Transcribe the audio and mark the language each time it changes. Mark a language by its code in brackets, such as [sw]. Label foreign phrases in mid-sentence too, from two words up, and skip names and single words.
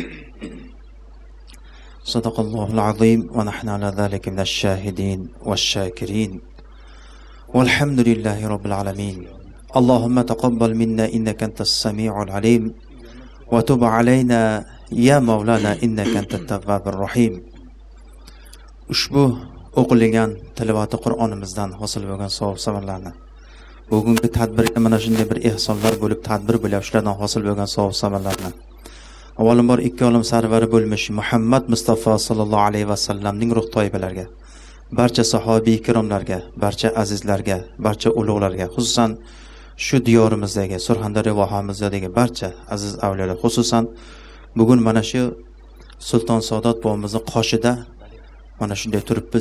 [ar] صدق الله العظيم ونحن على ذلك من الشاهدين والشاكرين والحمد لله رب العالمين. اللهم تقبل منا إنك أنت السميع العليم وتب علينا يا مولانا إنك أنت التواب الرحيم. [uz] Ushbu o'qilgan tilovati Qur'onimizdan hosil bo'lgan savob samarlarni bugungi tadbirga mana shunday bir ehsonlar bo'lib tadbir bo'lib shulardan hosil bo'lgan savob samarlarni avvalambor ikki olam sarvari bo'lmish Muhammad Mustafa [ar] صلى الله عليه وسلم [uz] ruh toibalariga, barcha sahobiy ikromlarga, barcha azizlarga, barcha ulug'larga, xususan shu diyorimizdagi Surxondaryo vohamizdagi barcha aziz avliyolar, xususan bugun mana shu Sulton Saodat bobomizning qoshida mana shunday turibmiz.